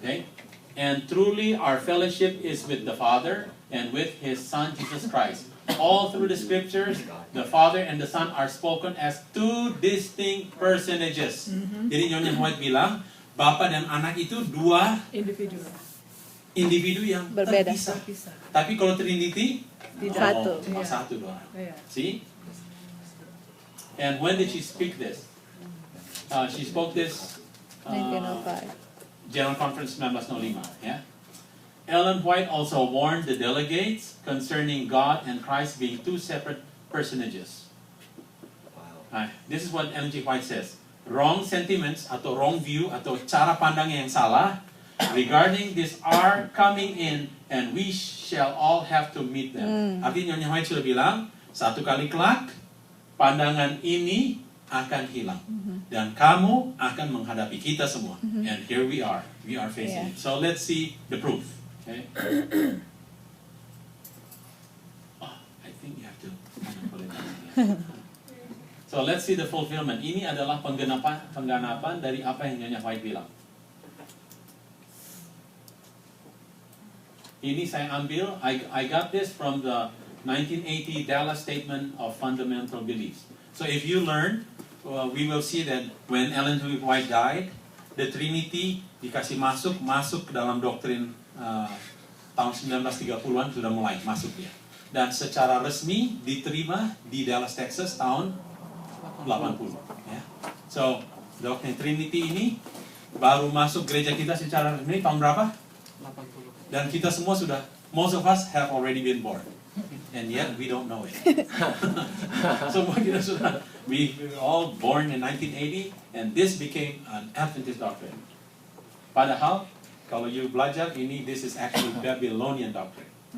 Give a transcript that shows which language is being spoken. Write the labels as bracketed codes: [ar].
[en] Okay, and truly our fellowship is with the Father and with His Son Jesus Christ. All through the scriptures, the Father and the Son are spoken as two distinct personages. [id] Jadi Nyonya White bilang, Bapa dan Anak itu dua individu yang berbeda. terpisah. Tapi kalau Trinity, Satu. cuma satu doang. [en] See? And when did she speak this? She spoke this 1905. General Conference 1905. Yeah. Ellen White also warned the delegates concerning God and Christ being two separate personages. This is what Ellen G. White says. Wrong sentiments atau wrong view atau [id] cara pandang yang salah [en] regarding this are coming in and we shall all have to meet them. [id] Artinya Nyonya White sudah bilang, satu kali kelak pandangan ini akan hilang dan kamu akan menghadapi kita semua. [en] And here we are facing it. So let's see the proof. Okay. I think you have to put it down here. So let's see the fulfillment. [id] Ini adalah penggenapan dari apa yang Nyonya White bilang. Ini saya ambil, [en] I got this from the 1980 Dallas Statement of Fundamental Beliefs. So if you learn, we will see that when Ellen G. White died, [id] the Trinity dikasih masuk ke dalam doktrin tahun 1930-an sudah mulai masuk dia. Dan secara resmi diterima di Dallas, Texas tahun 80. Ya. So, doktrin Trinity ini baru masuk gereja kita secara resmi tahun berapa? 80. Dan kita semua sudah, [en] most of us have already been born. And yet we don't know it. [id] Semua kita sudah, [en] we were all born in 1980 and this became an Adventist doctrine. [id] Padahal, kalau [en] you [id] belajar ini, [en] this is actually Babylonian doctrine.